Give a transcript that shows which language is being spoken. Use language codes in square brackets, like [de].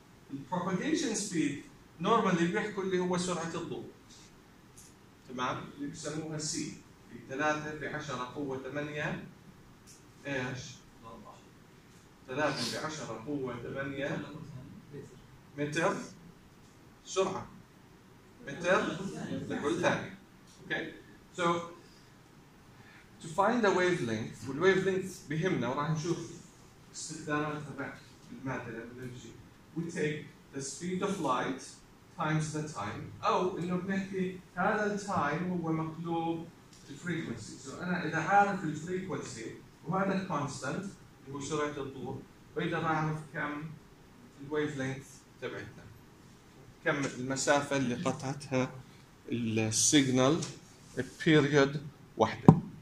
[ar] البروباجيشن سبيد نورمالي بيحكوا اللي هو سرعة الضوء، تمام؟ اللي بيسموها سي في 3 في 10 قوة 8 إيش؟ 3 في 10 قوة 8 متر سرعة متر لكل ثانية. [en] Okay. So to find the wavelength، [ar] وال wavelength بهمنا وراح نشوف استخدامات تبع المادة لنمشي. [en] We take the speed of light times the time. [ar] أو إنه بنحكي هذا ال time هو مقلوب [en] the frequency. [ar] So أنا إذا عارف ال frequency وهذا ال constant هو سرعة الضوء، بقدر أعرف كم ال wavelength تبعتنا. كم المسافة اللي قطعتها السيجنال بيريود واحدة.